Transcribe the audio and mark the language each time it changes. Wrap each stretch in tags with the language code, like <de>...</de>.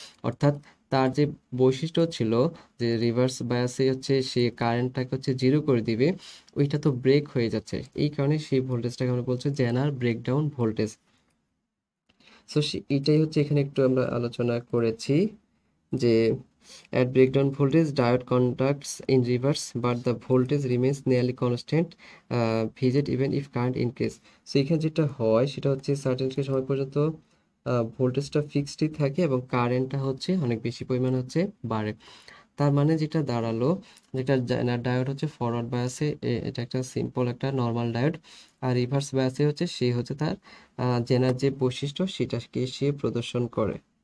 <bn>অর্থাৎ তার যে বৈশিষ্ট্য ছিল যে রিভার্স বায়াসে হচ্ছে সে কারেন্টটাকে হচ্ছে জিরো করে দিবে, ওইটা তো ব্রেক হয়ে যাচ্ছে। এই কারণে সেই ভোল্টেজটাকে আমরা বলছি জেনার ব্রেকডাউন ভোল্টেজ। সো এটাই হচ্ছে এখানে একটু আমরা আলোচনা করেছি যে</bn> <en>At breakdown voltage, diode conducts in reverse, but the voltage remains nearly constant, Vz even if current increase.</en> <bn>So এখানে যেটা হয় সেটা হচ্ছে সার্টেন সময় পর্যন্ত ভোল্টেজটা ফিক্সডই থাকে এবং কারেন্টটা হচ্ছে অনেক বেশি পরিমাণ হচ্ছে বাড়ে। তার মানে যেটা দাঁড়ালো, যেটা ডায়োড হচ্ছে ফরওয়ার্ড বায়াসে, এটা একটা সিম্পল একটা নর্মাল ডায়োড, আর রিভার্স বায়াসে হচ্ছে সে হচ্ছে তার জেনার যে বৈশিষ্ট্য সেটাকে সে প্রদর্শন করে।</bn>